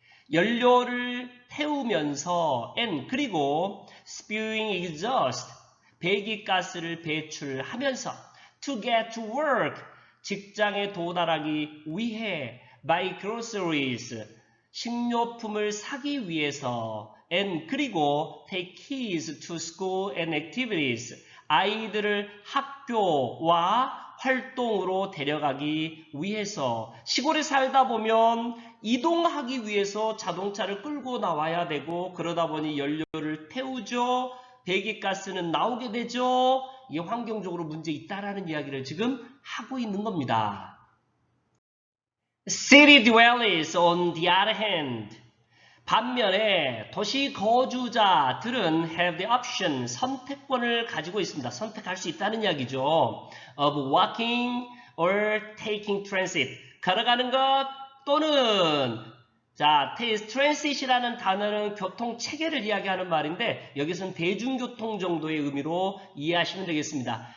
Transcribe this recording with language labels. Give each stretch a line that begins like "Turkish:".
Korean: 연료를 태우면서 그리고
English: spewing exhaust,
Korean: 배기가스를 배출하면서
English: to get to work,
Korean: 직장에 도달하기 위해
English: buy groceries,
Korean: 식료품을 사기 위해서 그리고
English: take kids to school and activities,
Korean: 아이들을 학교와 활동으로 데려가기 위해서. 시골에 살다 보면 이동하기 위해서 자동차를 끌고 나와야 되고 그러다 보니 연료를 태우죠. 배기가스는 나오게 되죠. 이게 환경적으로 문제 있다라는 이야기를 지금 하고 있는 겁니다.
English: City dwellers on the other hand,
Korean: 반면에 도시 거주자들은
English: have the option,
Korean: 선택권을 가지고 있습니다. 선택할 수 있다는 이야기죠.
English: of walking or taking transit,
Korean: 걸어가는 것 또는 자, transit이라는 단어는 교통체계를 이야기하는 말인데 여기서는 대중교통 정도의 의미로 이해하시면 되겠습니다.